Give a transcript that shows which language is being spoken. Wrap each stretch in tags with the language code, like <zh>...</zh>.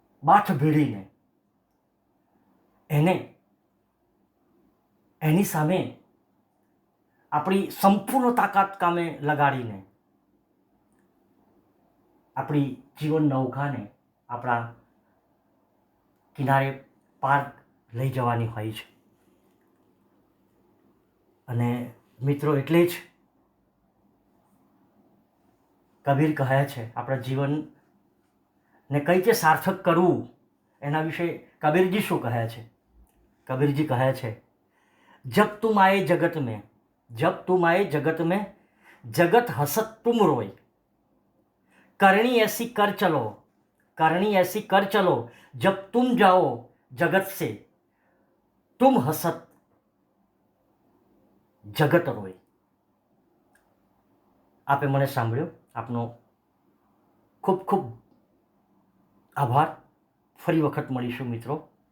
<gu>બાથ ભીડીને એની સામે આપણી સંપૂર્ણ તાકાત કામે લગાડીને આપણી જીવન નૌકાને આપણા કિનારે પાર લઈ જવાની હોય છે. અને મિત્રો, એટલે જ કબીર કહે છે આપણા જીવનને કઈ રીતે સાર્થક કરવું એના વિશે કબીરજી શું કહે છે? કબીરજી કહે છે,</gu> <hi>જબ તુમ આए જગત में, जब तुम आए जगत में, जगत हसत तुम रोए, करनी ऐसी कर चलो, करनी ऐसी कर चलो, जब तुम जाओ जगत से, तुम हसत જગત રોય.</hi> <gu>આપે મને સાંભળ્યો, આપનો ખૂબ ખૂબ આભાર. ફરી વખત મળીશું મિત્રો.</gu>